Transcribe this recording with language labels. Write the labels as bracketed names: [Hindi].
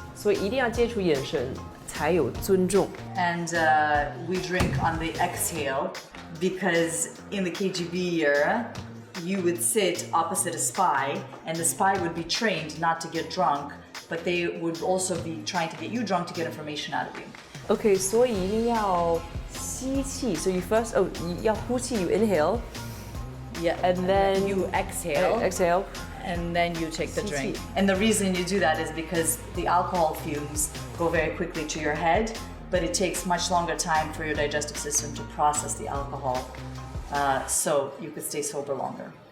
[Chinese] 所以一定要接触眼神，才有尊重。 [English] And we drink on the exhale because in the KGB era, you would sit opposite a spy and the spy would be trained not to get drunk, but they would also be trying to get you drunk to get information out of you. [Chinese] Okay, 所以一定要吸气。 [English] So you first, [Chinese] 要呼气 [English] you inhale, Yeah, and then you exhale. Exhale. And then you take the drink. [Chinese] 吸气。 [English] And the reason you do that is because the alcohol fumes go very quickly to your head, but it takes much longer time for your digestive system to process the alcohol, so you could stay sober longer.